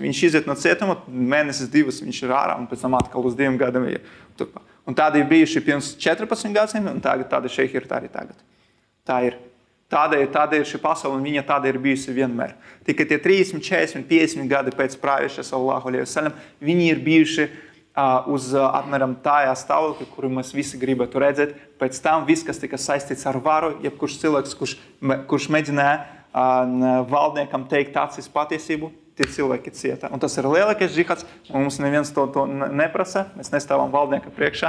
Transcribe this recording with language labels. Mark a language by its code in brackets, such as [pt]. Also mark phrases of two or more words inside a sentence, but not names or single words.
[lv] Viņš iziet no cietuma, mēnesis, 2 viņš ir ārā, un pēc tam atkal uz 2 gadiem ir turpā. Un tādi ir bijuši pirms 14 gadsimtiem, un tādi šeihi ir arī tagad. Tā ir. Tāda ir šī pasaule, un viņa tāda ir bijusi vienmēr. Tikai tie 30, 40, 50 gadi pēc prāviša [ar] صلى الله عليه وسلم, [lv] viņi ir bijuši uz apmēram tajā stāvoklī, kuru mēs visi gribētu redzēt. Pēc tam viss, kas tika saistīts ar varu, jebkurš cilvēks, kurš mēģināja valdniekam teikt acis patiesību, tie cilvēki cieta. Un tas ir lielākais džihāds, un mums neviens to neprasa, mēs nestāvam valdnieka priekšā.